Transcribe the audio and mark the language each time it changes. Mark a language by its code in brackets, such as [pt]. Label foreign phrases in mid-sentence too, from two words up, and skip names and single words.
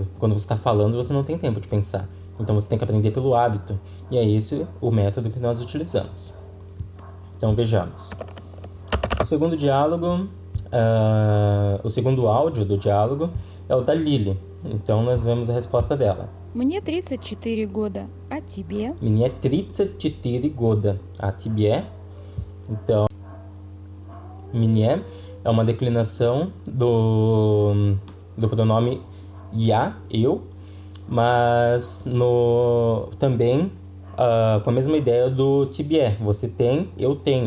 [pt] Quando você está falando, você não tem tempo de pensar. Então você tem que aprender pelo hábito. E é esse o método que nós utilizamos. Então vejamos. O segundo diálogo, o segundo áudio do diálogo é o da Lily. Então, nós vemos a resposta dela. [ru] Мне 34 года, а тебе? Мне 34 года. A тебе? [pt] Então, мне é uma declinação do pronome я, eu, mas também com a mesma ideia do тебе. Você tem, eu tenho.